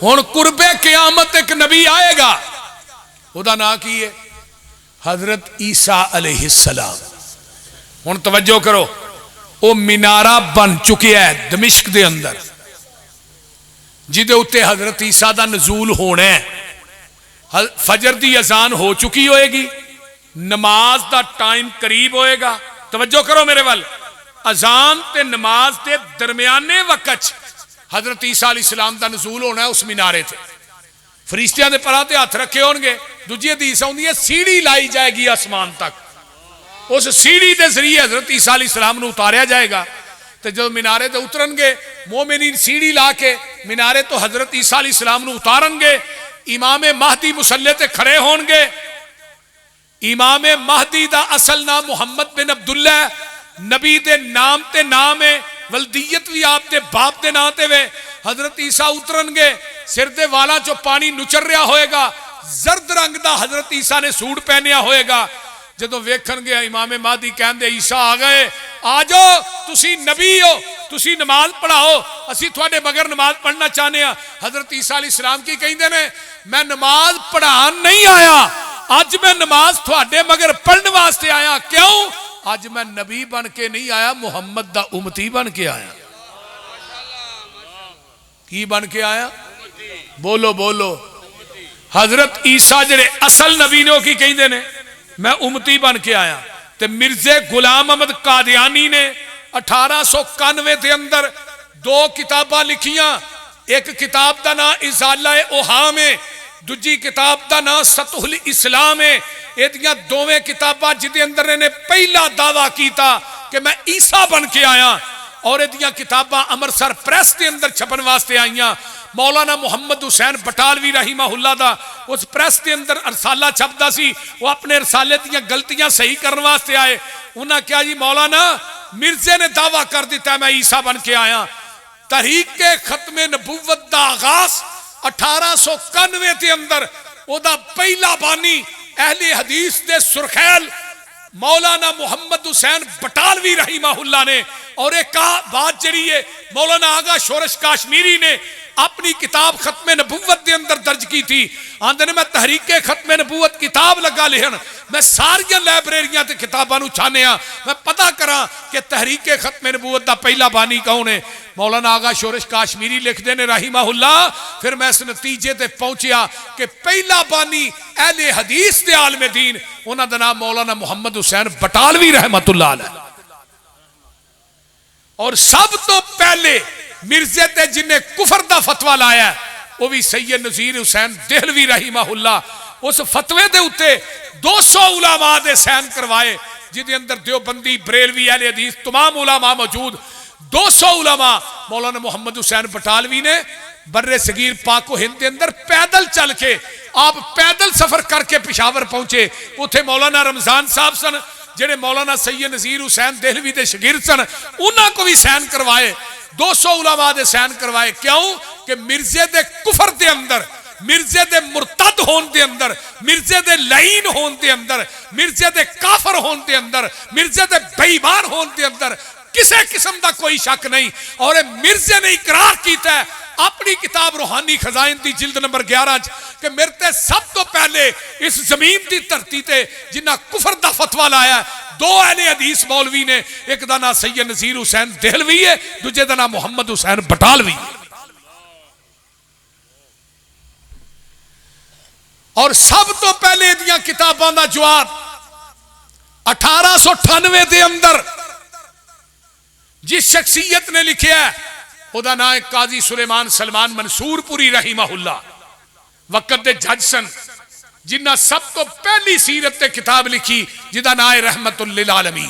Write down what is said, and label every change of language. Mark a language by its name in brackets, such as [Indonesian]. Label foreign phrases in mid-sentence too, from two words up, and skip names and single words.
[Punjabi] ہن قرب قیامت ایک نبی آئے گا خدا نہ کیے حضرت عیسیٰ [Arabic] علیہ السلام [Punjabi] ہن توجہ کرو وہ مینارہ بن چکے ہے دمشق دے اندر جدے اتنے حضرت عیسیٰ دا نزول ہونا ہے. فجر دی اذان ہو چکی ہوئے گی, نماز دا ٹائم قریب ہوئے گا. توجہ کرو میرے وال, اذان تے نماز دے درمیانے وقت حضرت عیسیٰ [Arabic] علیہ السلام [Punjabi] دا نزول ہونا ہے اس مینارے تے. فرشتیاں دے پراں تے ہاتھ رکھے ہون گے. دوجی حدیث ہوندی ہے سیڑھی لائی جائے گی آسمان تک, اس سیڑھی دے ذریعے حضرت عیسیٰ [Arabic] علیہ السلام [Punjabi] نو اتاریا جائے گا. تو جب مینارے تے اترن گے مومنین سیڑھی لا کے مینارے تو حضرت عیسیٰ [Arabic] علیہ السلام [Punjabi] نو اتارن گے. امام مہدی مصلی تے کھڑے ہون گے. امام مہدی دا اصل نام محمد بن عبداللہ, نبی دے نام تے نام ہے, ولدیت بھی آپ دے باپ دے نام تے وے. حضرت عیسیٰ اترن گے, سر دے والا چو پانی نچر رہا ہوئے گا, زرد رنگ دا حضرت عیسیٰ نے سوٹ پہنیا ہوئے گا. جدو ویکھن گے امام مہدی کہن دے عیسیٰ آ گئے, آ جاؤ تسی نبی ہو, تسی نماز پڑھاؤ, اسی تھوڑے مگر نماز پڑھنا چاہنے ہیں. حضرت عیسیٰ [Arabic] علیہ السلام [Punjabi] کی کہیں دے نے میں نماز پڑھان نہیں آیا, آج میں نماز تھوڑے مگر پڑھنے واسطے آیا. کیوں؟ آج میں نبی بن کے نہیں آیا, محمد دا امتی بن کے آیا. کی بن کے آیا؟ بولو بولو. حضرت عیسیٰ جڑے اصل نبی نے کی کہیں دے نے میں امتی بن کے آیا. تے مرزے غلام احمد قادیانی نے 1891 دے اندر 2 کتاباں لکھیاں. ایک کتاب دا نام ازالہ اوہام ہے, دوجی کتاب دا نام سطح الاسلام ہے. یہ دوویں کتاباں جدے اندر نے پہلا دعویٰ کیتا کہ میں عیسیٰ بن کے آیا, اور یہ کتاباں امرسر پریس دے اندر چھپن واسطے آئیاں. مولانا محمد حسین بٹالوی [Arabic] رحمہ اللہ [Punjabi] دا اس پریس دے اندر رسالہ چھپدا سی, وہ اپنے رسالے دیاں غلطیاں صحیح کرنے واسطے آئے. انہاں کیا جی مولانا مرزے نے دعویٰ کر دیتا ہے میں عیسیٰ بن کے آیا. تحریک ختم نبوت دا آغاز 1891 دے اندر او دا پہلا بانی اہل حدیث دے سرخیل مولانا محمد حسین بٹالوی [Arabic] رحمہ اللہ [Punjabi] نے, اور ایک بات جڑی ہے مولانا آغا شورش کاشمیری نے اپنی کتاب ختم نبوت دے اندر [Urdu] درج کی تھی. [Punjabi] آندے نے میں تحریک ختم نبوت کتاب لگا لہن, میں ساریاں لائبریریاں تے کتاباں نو چھانے ہاں, میں پتہ کراں کہ تحریک ختم نبوت دا پہلا بانی کون ہے. مولانا آغا شورش کاشمیری لکھ دے نے [Arabic] رحمہ اللہ. [Punjabi] پھر میں اس نتیجے تے پہنچیا کہ پہلا بانی اہل حدیث دے عالم دین انہاں دا نام مولانا محمد حسین بٹالوی [Arabic] رحمۃ اللہ علیہ. [Punjabi] اور سب تو پہلے مرزے تے جنہیں کفر دا فتوہ لایا وہ بھی سید نذیر حسین دہلوی [Arabic] رحمہ اللہ. [Punjabi] اس فتوے دے اتے 200 علماء دے سین کروائے, جدے اندر دیوبندی بریلوی اہل حدیث تمام علماء موجود. 200 علماء مولانا محمد حسین بٹالوی نے بر صغیر پاک و ہند دے اندر پیدل چل کے, آپ پیدل سفر کر کے پشاور پہنچے. اتھے مولانا رمضان صاحب سن جڑے مولانا سید نذیر حسین دہلوی دے شاگرد سن, انہاں کو بھی سین کروائے. 200 علماء دے سین کروائے. کیوں کہ مرزے دے کفر دے اندر, مرزے دے مرتد ہون دے اندر, مرزے دے لعین ہون دے اندر, مرزے دے کافر ہون دے اندر, مرزے دے بے ایمان ہون دے اندر کسے قسم دا کوئی شک نہیں. اور مرزے نے اقرار کیتا ہے اپنی کتاب روحانی خزائن دی جلد نمبر 11 کہ میرے تے سب تو پہلے اس زمین دی دھرتی تے جنہ کفر دا فتوہ لایا ہے 2 اہل حدیث مولوی نے, ایک دا نام سید نذیر حسین دہلوی ہے, دوجے دا نام محمد حسین بٹالوی ہے. اور سب تو پہلے دیاں کتاباں دا جواب 1898 دے اندر جس شخصیت نے لکھیا ہے او دا نام قاضی سلیمان سلمان منصور پوری [Arabic] رحمہ اللہ, [Punjabi] وقت دے جج سن, جنہ سب تو پہلی سیرت تے کتاب لکھی جدا نام رحمت للعالمین.